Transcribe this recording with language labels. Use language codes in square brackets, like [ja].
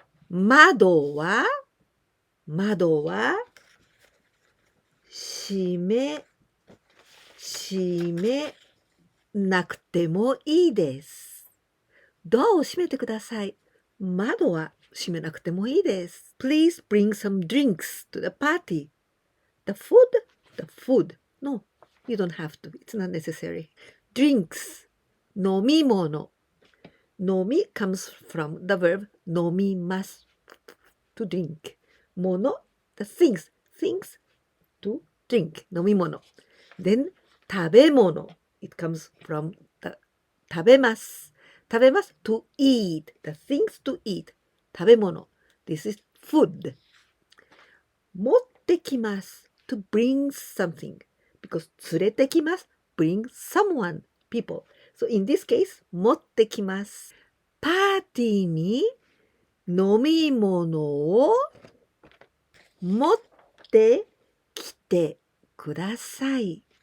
[ja] 窓は閉めなくてもいいです。ドアを閉めてください。窓は閉めなくてもいいです。 [en] Please bring some drinks to the party. The food. No, you don't have to. It's not necessary. Drinks. 飲み物。飲み comes from the verb 飲みます。 To drink. 物 the things to drink. 飲み物。 Then 食べ物 it comes from the 食べます。 to eat. The things to eat. 食べ物 This is food. [ja] 持ってきます。 [en] To bring something. [ja] Because 連れてきます。 [en] Bring someone. People. So in this case, 持ってきます。 [ja] パーティーに飲み物を持ってきてください。